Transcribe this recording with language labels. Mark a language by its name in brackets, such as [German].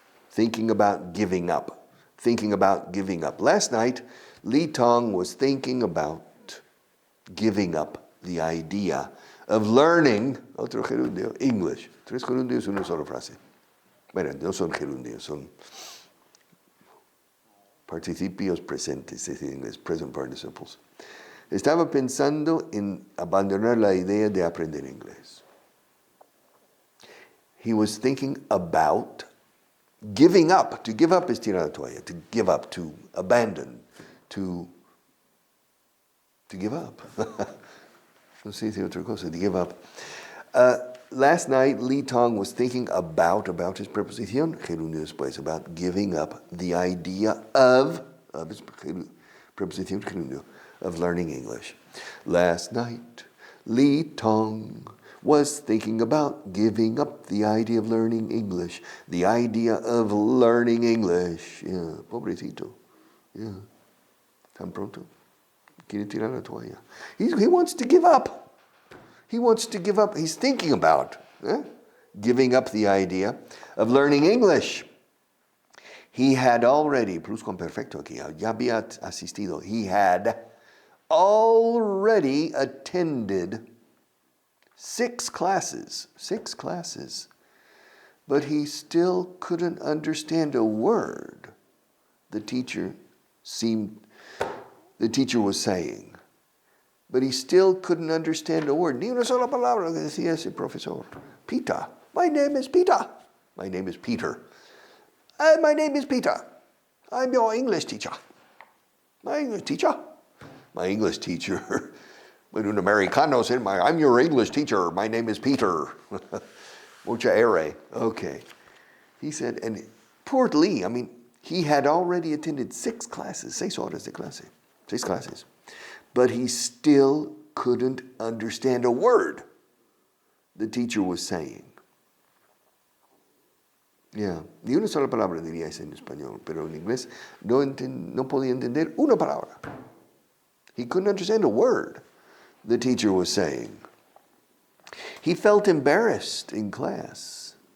[English] Thinking about giving up. Last night, Lee Tong was thinking about giving up the idea of learning, [Spanish] otro gerundio, [English] English. [Spanish] 3 gerundios, una sola frase. Bueno, no son gerundios, son participios presentes, es en inglés, [English] present participles. [Spanish] Estaba pensando en abandonar la idea de aprender inglés. [English] He was thinking about giving up. To give up is [Spanish] tirar la toalla. [English] To give up, to abandon, to give up. [Spanish] No sé si otra cosa, [English] to give up. Last night, Lee Tong was thinking about his [Spanish] preposición, gerundio después, [English] about giving up the idea of his preposición, gerundio, of learning English. Last night, Lee Tong was thinking about giving up the idea of learning English. The idea of learning English. Yeah, pobrecito. Yeah. [Spanish] Tan pronto. Quiere tirar la toalla. [English] He wants to give up. He wants to give up. He's thinking about giving up the idea of learning English. He had already, [Spanish] pluscuamperfecto aquí, ya había asistido. [English] He had already attended 6 classes, but he still couldn't understand a word the teacher was saying. But he still couldn't understand a word. [Spanish] Ni una sola palabra que decía ese profesor. [English] Peter. My name is Peter. My name is Peter. My name is Peter. I'm your English teacher. My English teacher? My English teacher. When [Spanish] un americano [English] said, I'm your English teacher. My name is Peter. Mucha ere. Okay. He said, and poor Lee, he had already attended 6 classes, [Spanish] 6 horas de clase, [English] 6 classes. But he still couldn't understand a word the teacher was saying. [Spanish] Yeah, ni una sola palabra diría ese en español, pero en inglés no podía entender una palabra. [English] He couldn't understand a word the teacher was saying. He felt embarrassed in class.